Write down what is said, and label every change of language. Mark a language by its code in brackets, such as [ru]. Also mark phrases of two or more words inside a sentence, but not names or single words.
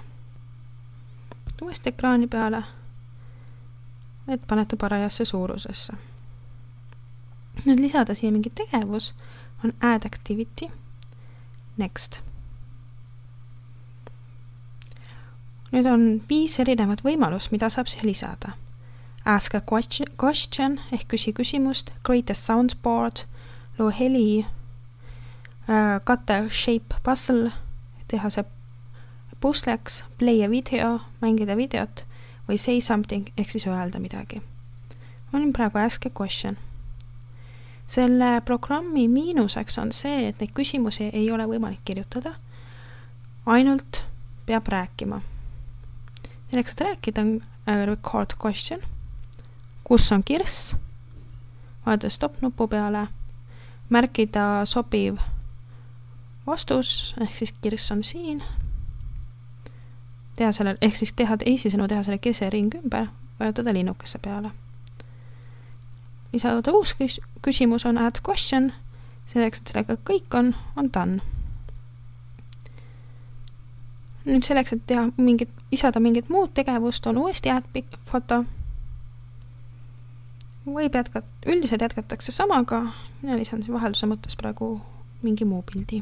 [et] Uuesti ekraani peale, et panete parajasse suurusesse. Nüüd lisada siia mingi tegevus on [en] Add Activity, Next. [et] Nüüd on 5 erinevat võimalust, mida saab siia lisada. [en] Ask a question [et] ehk küsimust, [en] create a soundboard, [et] loo heli, [en] cut a shape puzzle, [et] teha see pusleks, [en] play a video, [et] mängida videot või [en] say something [et] ehk siis öelda midagi. Ma olin praegu [en] ask a question. [et] Selle programmi miinuseks on see, et neid küsimusi ei ole võimalik kirjutada, ainult peab rääkima. Selleks, et rääkida on [en] record question, [et] kus on kirss, vaadata stop nupu peale, märkida sobiv vastus, ehk siis kirss on siin, teha selle, ehk siis teisisõnu teha selle kesering ümber, vajutada linnukesse peale. Lisada uus küsimus on [en] add question, [et] selleks, et sellega kõik on done. Nüüd selleks, et lisada mingit muud tegevust, on uuesti add foto. Üldiselt jätkatakse samaga, mina lisan vahelduse mõttes praegu mingi muu pildi.